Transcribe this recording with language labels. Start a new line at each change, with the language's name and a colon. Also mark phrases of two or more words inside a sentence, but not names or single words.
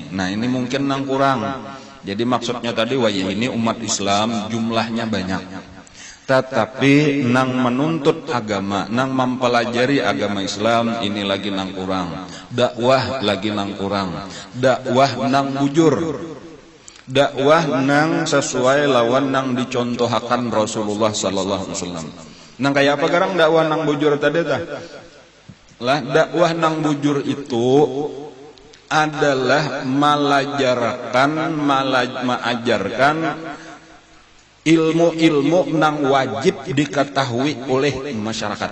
Banjar: Nah ini mungkin nang kurang. Jadi maksudnya tadi wayah ini umat Islam jumlahnya banyak, tetapi nang menuntut agama, nang mempelajari agama Islam ini lagi nang kurang. Dakwah lagi nang kurang. Dakwah nang bujur. Dakwah nang sesuai lawan nang dicontohakan Rasulullah
Arabic: صلى الله عليه وسلم.
Banjar: Nang kayak apa garang dakwah nang bujur tadi tah? Lah dakwah nang bujur itu adalah mengajarkan ilmu-ilmu nang wajib diketahui oleh masyarakat.